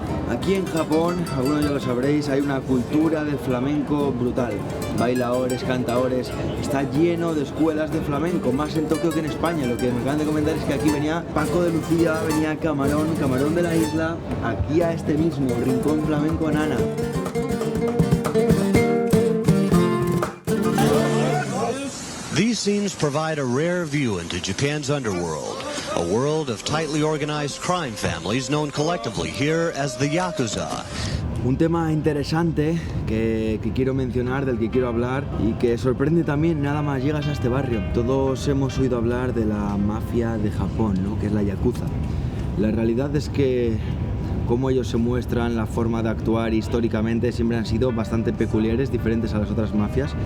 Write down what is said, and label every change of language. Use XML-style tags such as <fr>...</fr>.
<es>Aquí en Japón, algunos ya lo sabréis, hay una cultura del flamenco brutal. Bailadores, cantadores, está lleno de escuelas de flamenco, más en Tokio que en España. Lo que me acaban de comentar es que aquí venía Paco de Lucía, venía Camarón de la Isla, aquí a este mismo, Rincón Flamenco Nana.</es> <en>These scenes provide a rare view into Japan's underworld, a world of tightly organized crime families known collectively here as the Yakuza.</en> <es>Un tema interesante que quiero mencionar, del que quiero hablar y que sorprende también nada más llegas a este barrio. Todos hemos oído hablar de la mafia de Japón, ¿no? Que es la Yakuza. La realidad es que cómo ellos se muestran, la forma de actuar históricamente siempre han sido bastante peculiares, diferentes a las otras mafias.</es>